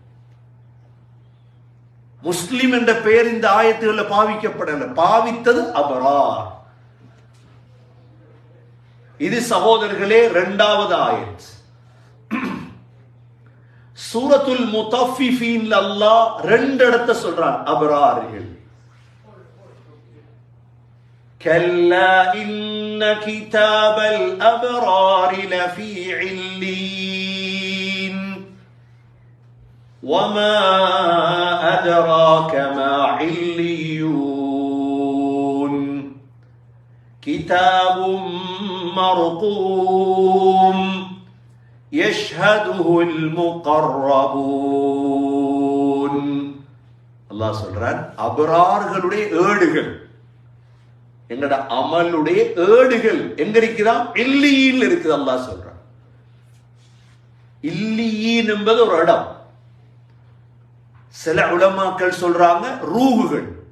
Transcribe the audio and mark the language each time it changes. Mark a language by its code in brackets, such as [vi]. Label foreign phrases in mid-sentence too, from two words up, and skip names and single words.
[ta] முஸ்லிம் என்ற பெயர் இந்த ஆயத்துகள்ல பாவிக்கப்படல. பாவித்தது அபரார். இது சகோதரர்களே இரண்டாவது ஆயத். சூரத்துல் முத்தஃபிஃபீன்ல அல்லாஹ் 2 இடத்தை சொல்றான் அபரார்கள். [ar] كلا إن كتاب الأبرار لفي علين وما أدراك ما عليون كتاب مرقوم يشهده المقربون. [ta] அல்லாஹ் சொல்றான் அபரார்களுடைய ஏடுகள், எங்கட அமலுடைய ஏடுகள் எங்க இருக்குதா? இல்லீன்ல இருக்குது. அல்லாஹ் சொல்றான் இல்லியீன் என்பது ஒரு இடம். சில உலமாக்கள் சொல்றாங்க ரூகுகள்.